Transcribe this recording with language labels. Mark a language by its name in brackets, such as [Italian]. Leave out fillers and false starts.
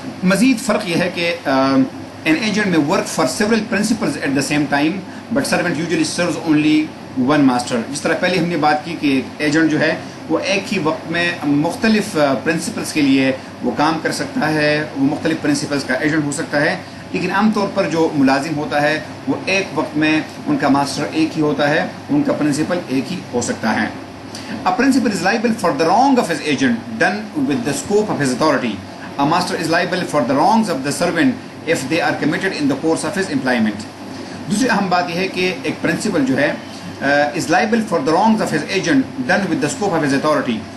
[Urdu] مزید فرق یہ ہے کہ [English] an agent may work for several principals at the same time but servant usually serves only one master. [Urdu] جس طرح پہلے ہم نے بات کی کہ ایجنٹ جو ہے وہ ایک ہی وقت میں مختلف پرنسپلس کے لیے وہ کام کر سکتا ہے، وہ مختلف پرنسپلس کا ایجنٹ ہو سکتا ہے، لیکن عام طور پر جو ملازم ہوتا ہے وہ ایک وقت میں ان کا ماسٹر ایک ہی ہوتا ہے، ان کا پرنسپل ایک ہی ہو سکتا ہے. [English] A principal is liable for the wrong of his agent done with the scope of his authority. A master is liable for the wrongs of the servant if they are committed in the course of his employment. [Urdu] دوسری اہم بات یہ ہے کہ ایک principal جو ہے [English] is liable for the wrongs of his agent done with the scope of his authority.